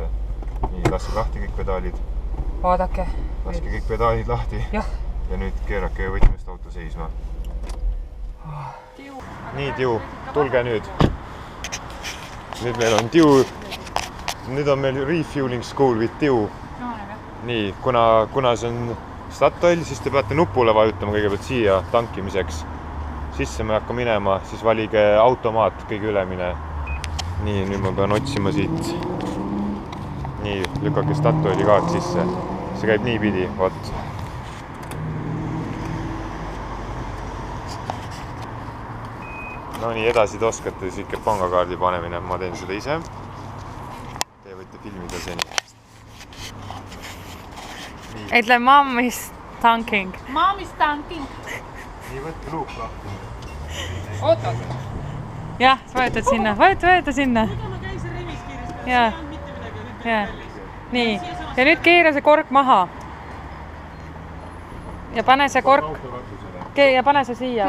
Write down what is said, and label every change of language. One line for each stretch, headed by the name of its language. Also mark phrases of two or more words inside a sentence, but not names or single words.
Estonian: Nii, laske lahti kõik pedaalid. Vaadake. Laske kõik pedaalid lahti. Ja nüüd keerake võtmest auto seisma. Nii, Tiu, tulge nüüd. Nüüd meil on Tiu. Nüüd on meil
English: refueling school with Tiu.
Estonian: Nii, kuna see on Statoil, siis te peate nupule vajutama kõigepealt siia tankimiseks. Sisse me hakka minema, siis valige automaat kõige ülemine. Nii, nüüd ma pean otsima siit. Nii, lükake Statoili kaart sisse. See käib nii pidi, vaat. No nii, edasi te oskate siis ikka pangakaardi panemine. Ma teen seda ise. Te võite filmida seni.
English: Ütle mom is tanking. Mom is tanking.
Estonian: Nii, võtke luuk lahti. Oota. Jah, vajuta sinna. Vajuta sinna. Mida ma käisin remis kiiresti, see on mitte midagi, nüüd kallis. Nii, ja nüüd keera see kork maha. Ja pane see kork. Ja pane see siia,